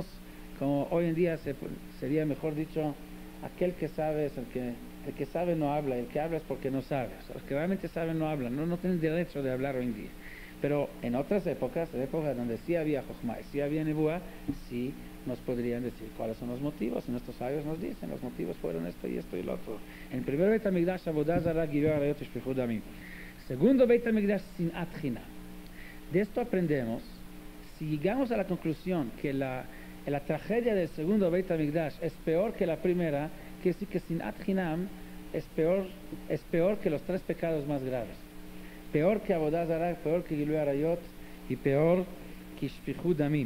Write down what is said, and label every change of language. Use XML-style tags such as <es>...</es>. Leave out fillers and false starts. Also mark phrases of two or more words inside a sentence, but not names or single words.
<es>Como hoy en día sería mejor dicho, aquel que sabe es el que sabe no habla, y el que habla es porque no sabe. O sea, los que realmente saben no hablan, no tienen derecho de hablar hoy en día. Pero en otras épocas, donde sí había Jochma y sí había Nebuah, sí nos podrían decir cuáles son los motivos, y nuestros sabios nos dicen, los motivos fueron esto y esto y lo otro. En el primer</es> <he>בית המקדש עבודה זרה גילוי עריות שפיכות דמים. Segundo בית המקדש שנאת חינם.</he> <es>De esto aprendemos, si llegamos a la conclusión que la tragedia del segundo Beit HaMikdash es peor que la primera, quiere decir que</es> <he>שנאת חינם</he> <es>es peor que los 3 pecados más graves. Peor que</es> <he>עבודה זרה,</he> <es>peor que</es> <he>גילוי עריות</he> <es>y peor que</es> <he>שפיכות דמים.</he>